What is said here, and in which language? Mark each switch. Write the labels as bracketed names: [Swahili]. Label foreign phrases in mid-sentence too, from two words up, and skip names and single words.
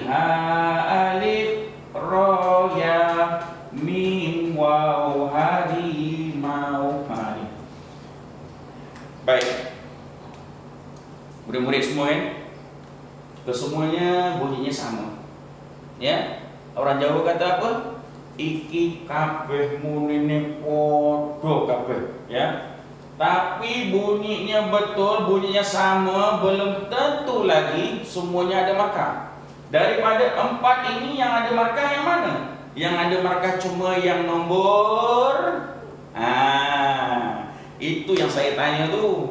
[Arabic] ألف، را، يا، ميم، واو. [Malay] Harimau. Baik. Murid-murid semua kan? Kesemuanya bunyinya sama. Ya. Orang Jawa kata apa? [Javanese] Iki kabeh munine podo kabeh, ya. [Malay] Tapi bunyinya betul, bunyinya sama, belum tentu lagi semuanya ada markah. Daripada 4 ini yang ada markah yang mana? Yang ada markah cuma yang nombor itu yang saya tanya tu.